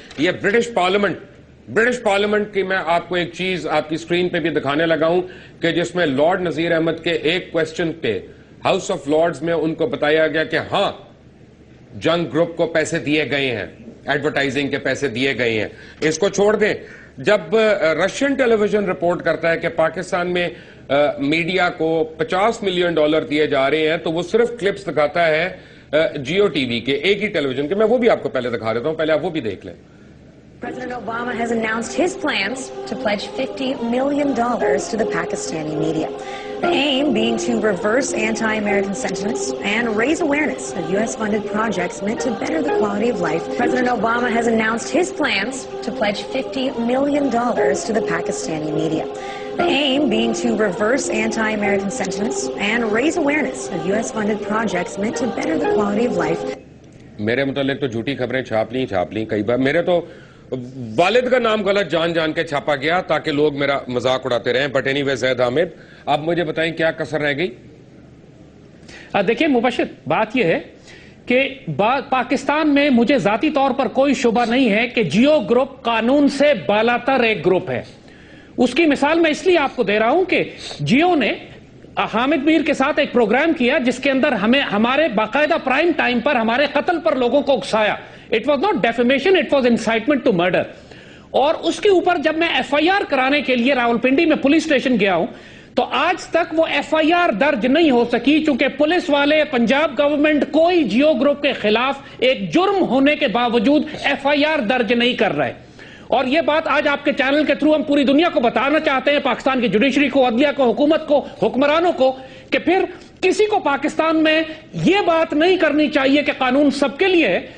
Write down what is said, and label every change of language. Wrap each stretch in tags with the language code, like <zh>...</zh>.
<ur>یہ British parliament کی میں آپ کو ایک چیز آپ کی سکرین پہ بھی دکھانے لگا ہوں کہ جس میں لارڈ نذیر احمد کے ایک کوسچن پہ ہاؤس آف لارڈز میں ان کو بتایا گیا کہ ہاں جنگ گروپ کو پیسے دیے گئے ہیں، ایڈورٹائزنگ کے پیسے دیے گئے ہیں. اس کو چھوڑ دیں، جب رشین ٹیلی ویژن رپورٹ کرتا ہے کہ پاکستان میں میڈیا کو $50 ملین دیے جا رہے ہیں تو وہ صرف کلپس دکھاتا ہے جیو ٹی وی کے ایک ہی ٹیلی ویژن کے. میں وہ بھی آپ کو پہلے دکھا دیتا ہوں، پہلے آپ وہ بھی دیکھ لیں.</ur> <en>President Obama has announced his plans to pledge $50 million to the Pakistani media. The aim being to reverse anti-American sentiments and raise awareness of U.S.-funded projects meant to better the quality of life. President Obama has announced his plans to pledge $50 million to the Pakistani media. The aim being to reverse anti-American sentiments and raise awareness of U.S.-funded projects meant to better the quality of life.</en> <ur>میرے متعلق تو جھوٹی خبریں چھاپ لی کئی بار. میرے تو والد کا نام غلط جان کے چھاپا گیا تاکہ لوگ میرا مذاق اڑاتے رہیں.</ur> <en>but anyway</en> <ur>زید حامد اب مجھے بتائیں کیا کسر رہ گئی؟ دیکھیں مبشر، بات یہ ہے کہ پاکستان میں مجھے ذاتی طور پر کوئی شبہ نہیں ہے کہ جیو گروپ قانون سے بالاتر ایک گروپ ہے. اس کی مثال میں اس لیے آپ کو دے رہا ہوں کہ جیو نے حامد میر کے ساتھ ایک پروگرام کیا جس کے اندر ہمارے باقاعدہ پرائم ٹائم پر ہمارے قتل پر لوگوں کو اکسایا.</ur> <en>It was not defamation, it was incitement to murder.</en> <ur>اور اس کے اوپر جب میں ایف آئی آر کرانے کے لیے راولپنڈی میں پولیس اسٹیشن گیا ہوں تو آج تک وہ ایف آئی آر درج نہیں ہو سکی چونکہ پولیس والے، پنجاب گورنمنٹ کوئی جیو گروپ کے خلاف ایک جرم ہونے کے باوجود ایف آئی آر درج نہیں کر رہے. اور یہ بات آج آپ کے چینل کے تھرو ہم پوری دنیا کو بتانا چاہتے ہیں، پاکستان کی جوڈیشری کو، عدلیہ کو، حکومت کو، حکمرانوں کو، کہ پھر کسی کو پاکستان میں یہ بات نہیں کرنی چاہیے کہ قانون سب کے لیے ہے.</ur>